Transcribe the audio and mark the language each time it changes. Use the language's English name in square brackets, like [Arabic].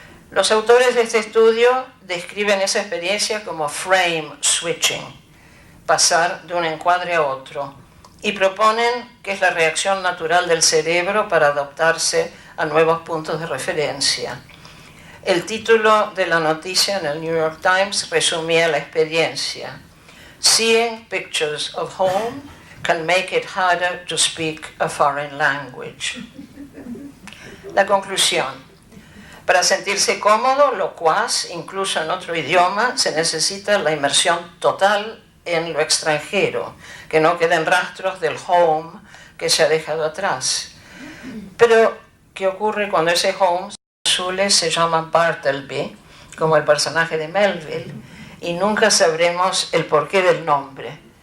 [Spanish] Los autores de este estudio describen esa experiencia como [English] frame switching, [Spanish] pasar de un encuadre a otro, y proponen que es la reacción natural del cerebro para adaptarse a nuevos puntos de referencia. El título de la noticia en el New York Times resumía la experiencia. [English] Seeing pictures of home can make it harder to speak a foreign language. [Spanish] La conclusión. Para sentirse cómodo, locuaz, incluso en otro idioma, se necesita la inmersión total en lo extranjero, que no queden rastros del home que se ha dejado atrás. Pero, ¿qué ocurre cuando ese home azules se llama Bartleby, como el personaje de Melville, y nunca sabremos el porqué del nombre?